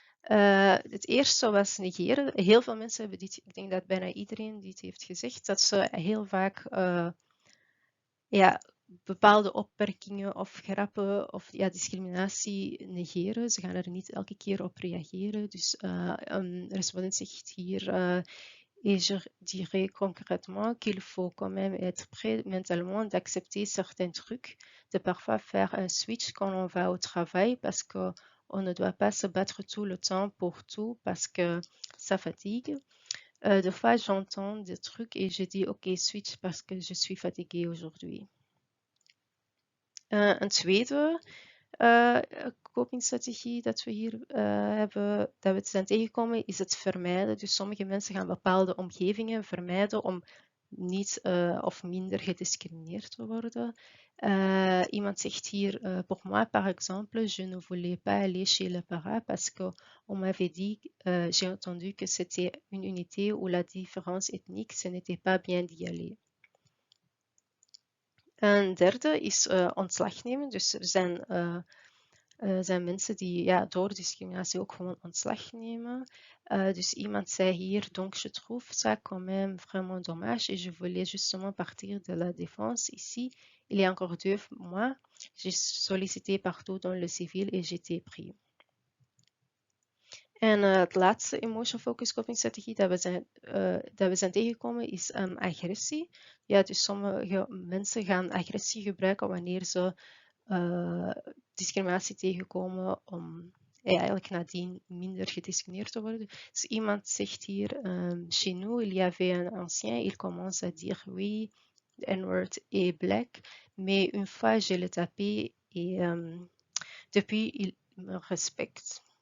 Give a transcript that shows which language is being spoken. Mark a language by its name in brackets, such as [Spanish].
[Dutch] Het eerste was negeren. Heel veel mensen hebben dit, ik denk dat bijna iedereen dit heeft gezegd, dat ze heel vaak bepaalde opmerkingen of grappen of discriminatie negeren. Ze gaan er niet elke keer op reageren. Dus een respondent zegt hier, [French] et je dirais concrètement qu'il faut quand même être prêt mentalement d'accepter certains trucs, de parfois faire un switch quand on va au travail parce qu'on ne doit pas se battre tout le temps pour tout parce que ça fatigue. Des fois, j'entends des trucs et je dis ok, switch parce que je suis fatiguée aujourd'hui. [Dutch] Een tweede copingstrategie dat we hier hebben, dat we zijn tegengekomen, is het vermijden. Dus sommige mensen gaan bepaalde omgevingen vermijden om niet of minder gediscrimineerd te worden. Iemand zegt hier, [French] pour moi par exemple, je ne voulais pas aller chez le para parce qu'on m'avait dit, j'ai entendu que c'était une unité où la différence ethnique, ce n'était pas bien d'y aller. [Dutch] Een derde is ontslag nemen. Dus er zijn mensen die door discriminatie ook gewoon ontslag nemen. Dus iemand zei hier, [French] donc je trouve ça quand même vraiment dommage et je voulais justement partir de la défense ici. Il y a encore 2 mois, j'ai sollicité partout dans le civil et j'étais pris. [Dutch] En het laatste emotion focus coping strategie dat we zijn tegengekomen is agressie. Ja, dus sommige mensen gaan agressie gebruiken wanneer ze discriminatie tegenkomen om eigenlijk nadien minder gediscrimineerd te worden. Dus iemand zegt hier, [French] chez nous, il y avait un ancien, il commence à dire oui, the N-word est black, mais une fois je l'ai tapé et depuis il me respecte.